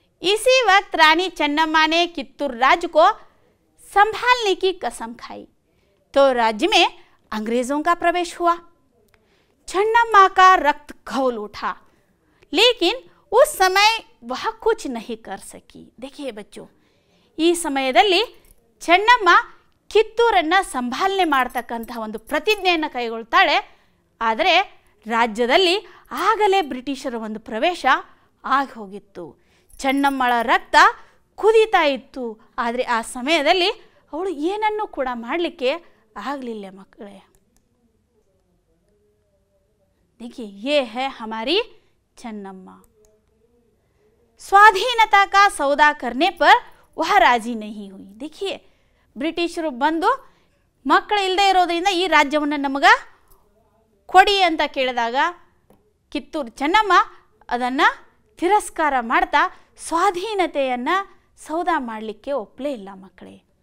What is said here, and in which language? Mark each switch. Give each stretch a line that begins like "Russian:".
Hindi: इसी वक्त रानी चन्नम्मा ने कित्तूर राज्य को संभालने की कसम खाई, तो राज्य में अंग्रेज़ों का प्रवेश हुआ. चन्नम्मा का रक्त खौल उठा, लेकिन उस समय वह कुछ नहीं कर सकी. देखिए बच्चों,
Kannada: ಈ ಸಮಯದಲ್ಲಿ ಚೆನ್ನಮ್ಮ ಕಿತ್ತೂರನ್ನು ಸಂಭಾಲನೆ ಮಾಡ್ತಕ್ಕಂಥ ಒಂದು ಪ್ರತಿಜ್ಞೆಯನ್ನು ಕೈಗೊಳ್ತಾಳೆ. ಆದರೆ ರಾಜ್ಯದಲ್ಲಿ ಆಗಲೇ ಬ್ರಿಟಿಷರ ಒಂದು ಪ್ರವೇಶ ಆಗಿ ಹೋಗಿತ್ತು. ಚೆನ್ನಮ್ಮಳ ರಕ್ತ ಕುದೀತಾ ಇತ್ತು. ಆದರೆ ಆ ಸಮಯದಲ್ಲಿ ಅವಳು ಏನನ್ನೂ ಕೂಡ ಮಾಡಲಿಕ್ಕೆ ಆಗಲಿಲ್ಲ ಮಕ್ಕಳೇ.
Hindi: देखिए ये है हमारी चन्नम्मा. स्वाधीनता का सौदा करने पर वह राजी नहीं हुई.
Kannada: देखिए ಬ್ರಿಟಿಷರು ಬಂದು ಮಕ್ಕಳು ಇಲ್ಲದೆ ಇರೋದ್ರಿಂದ ಈ ರಾಜ್ಯವನ್ನು ನಮಗೆ ಕೊಡಿ ಅಂತ ಕೇಳಿದಾಗ ಕಿತ್ತೂರು ಚೆನ್ನಮ್ಮ ಅದನ್ನು ತಿರಸ್ಕಾರ ಮಾಡ್ತಾ ಸ್ವಾಧೀನತೆಯನ್ನು ಸೌದಾ ಮಾಡಲಿಕ್ಕೆ ಒಪ್ಪಲೇ ಇಲ್ಲ ಮಕ್ಕಳೇ.